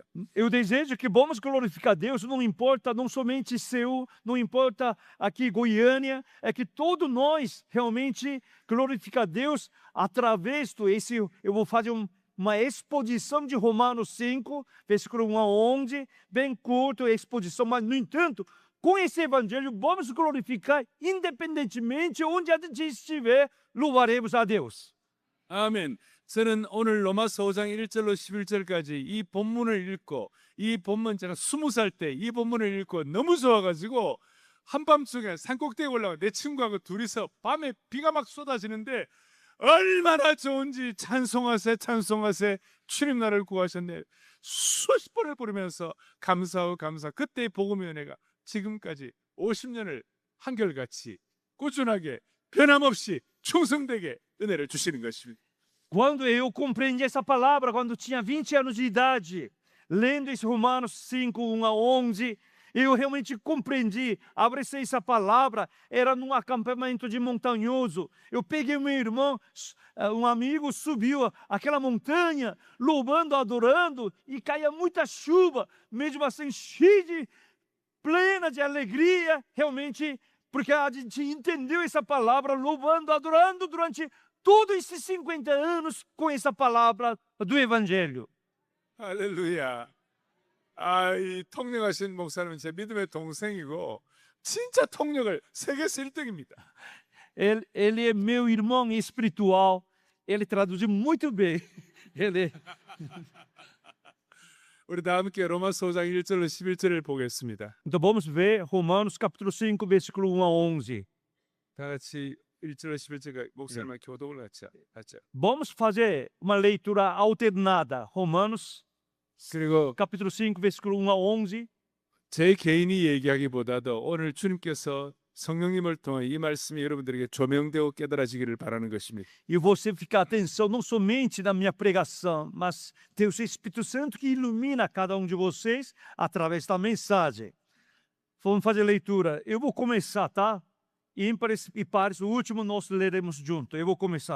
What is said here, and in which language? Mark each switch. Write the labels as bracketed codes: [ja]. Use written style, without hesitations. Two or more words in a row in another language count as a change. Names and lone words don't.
[pt] Eu desejo que vamos glorificar Deus, não importa, não somente Seul, não importa aqui Goiânia, é que todos nós realmente glorificar Deus através do esse. Eu vou fazer uma exposição de Romanos 5, versículo 1 a 11, bem curto a exposição, mas no entanto, com esse evangelho vamos glorificar independentemente onde a gente estiver, louvaremos a Deus. [ko] 아멘. 저는 오늘 로마서 5장 1절로 11절까지 이 본문을 읽고 이 본문 제가 20살 때 이 본문을 읽고 너무 좋아가지고 한밤중에 산꼭대기에 올라가 내 친구하고 둘이서 밤에 비가 막 쏟아지는데 얼마나 좋은지 찬송하세 주님 나를 구하셨네 수십 번을 부르면서 감사하고 그때의 복음의 은혜가 지금까지 50년을 한결같이 꾸준하게 변함없이 충성되게 은혜를 주시는 것입니다. [pt] Quando eu compreendi essa palavra, quando tinha 20 anos de idade, lendo esse Romanos 5, 1 a 11, eu realmente compreendi, abracei essa palavra, era num acampamento de montanhoso. Eu peguei meu irmão, um amigo, subiu aquela montanha, louvando, adorando, e caía muita chuva, mesmo assim, plena de alegria, realmente, porque a gente entendeu essa palavra, louvando, adorando durante todos esses 50 anos com essa palavra do Evangelho. [ko] 할렐루야. 이 통역하신 목사님은 제 믿음의 동생이고 진짜 통역을 세계에서 1등입니다. [pt] Ele é meu irmão espiritual, ele traduziu muito bem. [ko] 우리 다 함께 로마서 5장 1절로 11절을 보겠습니다. [pt] Então vamos ver Romanos capítulo 5, versículo 1 a 11. [ko] 다 같이 1절로 11절 목사님과 교독을 하죠. [pt] Vamos fazer uma leitura alternada. Romanos [ko] 그리고 [pt] capítulo 5, versículo 1 a 11. [ko] 제 개인이 얘기하기보다도 오늘 주님께서 성령님을 통해 이 말씀이 여러분들에게 조명되고 깨달아지기를 바라는 것입니다. [pt] E você ficar atenção não somente na minha pregação, mas ter o Espírito Santo que ilumina cada um de vocês através da mensagem. Vamos fazer leitura. Eu vou começar, tá? Ímpares e pares, o último nós leremos junto. Eu vou começar.